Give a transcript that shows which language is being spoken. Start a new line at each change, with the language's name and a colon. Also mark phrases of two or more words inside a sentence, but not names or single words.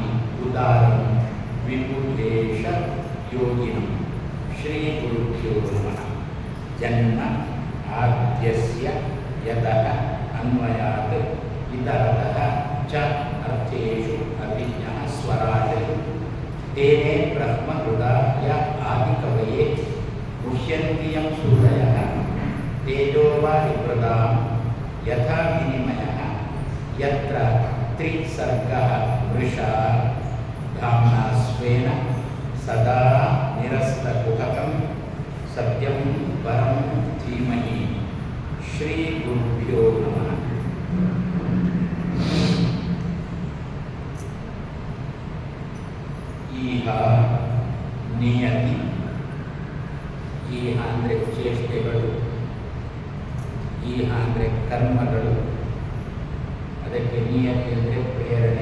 Sanskrit: ಉದಾರಂ ವಿಪುಲೇಶ ಯೋಗಿನಂ ಶ್ರೀ ಗುರುಭ್ಯೋ ನಮಃ ಜನ್ಮ ಆದ್ಯಸ್ಯ ಯತಃ ಅನ್ವಯಾತ್ ಇತರತಃ ಚ ಅರ್ಥೇಷು ಅಭಿಜ್ಞಃ ಸ್ವರಾಟ್ ತೇನೇ ಬ್ರಹ್ಮಹೃದಾಯ ಆದಿಕವಯೇ ಮುಹ್ಯಂತಿ ಯಂ ಸೂರಯಃ ತೇಜೋ ವಾಯುಮೃದಾಂ ಯಥಾ ವಿನಿಮಯಃ ಯತ್ರ ತ್ರಿಸರ್ಗಃ ವೃಷಾ ಧಾಮ್ನಾ ಸ್ವೇನ ಸದಾ ನಿರಸ್ತಕುಹಕಂ ಸತ್ಯಂ ಪರಂ ಧೀಮಹಿ ಶ್ರೀ ಗುರುಭ್ಯೋ ನಮಃ. ಈಹ ನಿಯತಿ,
Kannada: ಈಹ ಅಂದರೆ ಚೇಷ್ಟೆಗಳು, ಈಹ ಅಂದರೆ ಕರ್ಮಗಳು, ಅದಕ್ಕೆ ನಿಯತಿ ಅಂದರೆ ಪ್ರೇರಣೆ.